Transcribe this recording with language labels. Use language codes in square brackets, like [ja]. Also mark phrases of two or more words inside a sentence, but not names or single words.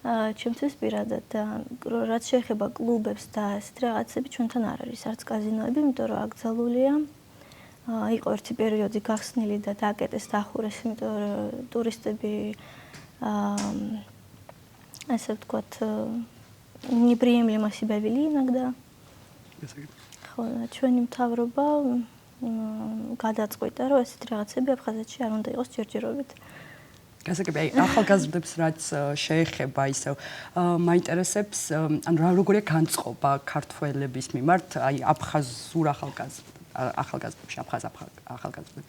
[ka] ჩემთვის პირადად და რაც შეეხება კლუბებს და ასეთ რაღაცები ჩვენთან არ არის არც კაზინოები, იმიტომ რომ აკრძალულია. იყო ერთი პერიოდი გახსნილი და დააკეტეს დახურეს, იმიტომ რომ ტურისტები ასე ვთქვათ, [ru] неприемлемо себя вели иногда. [ka] ხო, ჩვენი მთავრობა გადაწყვიტა, რომ ესეთ რაღაცები აფხაზეთში არ უნდა იყოს ჯერჯერობით. გასაგები, ახალგაზრდებს რაც შეეხება ისევ მაინტერესებს, ანუ როგორია განწყობა ქართველების მიმართ, აი აფხაზურ ახალგაზრდებში, აფხაზ ახალგაზრდებში.